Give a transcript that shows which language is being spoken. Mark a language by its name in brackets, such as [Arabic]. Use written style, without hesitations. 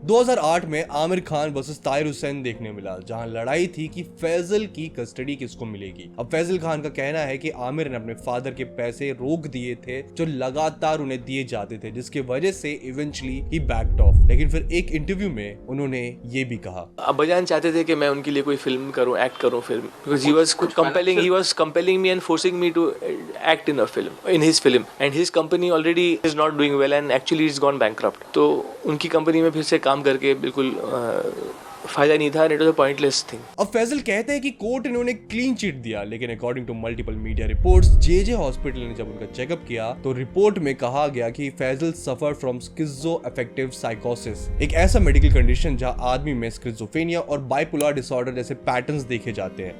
[Hindi] 2008 में आमिर खान वर्सेस ताहिर हुसैन देखने मिला, जहां लड़ाई थी कि फैजल की कस्टडी किसको मिलेगी। अब फैजल खान का कहना है कि आमिर ने अपने फादर के पैसे रोक दिए थे जो लगातार उन्हें दिए जाते थे, जिसकी वजह से इवेंचुअली ही बैक्ड ऑफ। लेकिन फिर एक इंटरव्यू में उन्होंने ये भी कहा, अब्बाजान चाहते थे कि मैं उनके लिए कोई फिल्म करूं, एक्ट करूं film, because [English] he was compelling me and forcing me to act in a film, in his film, and his company already is not doing well and actually it's gone bankrupt. [Hindi] तो उनकी company में फिर से काम करके बिल्कुल फायदा नहीं था, [English] It was a pointless thing. [Hindi] अब फैजल कहते हैं कि कोर्ट ने उन्हें क्लीन चिट दिया, लेकिन according to multiple media reports, JJ hospital ने जब उनका चेकअप किया तो रिपोर्ट में कहा गया कि फैजल सफर फ्रॉम स्किज़ोअफेक्टिव साइकोसिस, एक ऐसा मेडिकल कंडीशन जहां आदमी में स्किज़ोफ्रेनिया और बाइपोलर डिसऑर्डर जैसे पैटर्न्स देखे जाते हैं।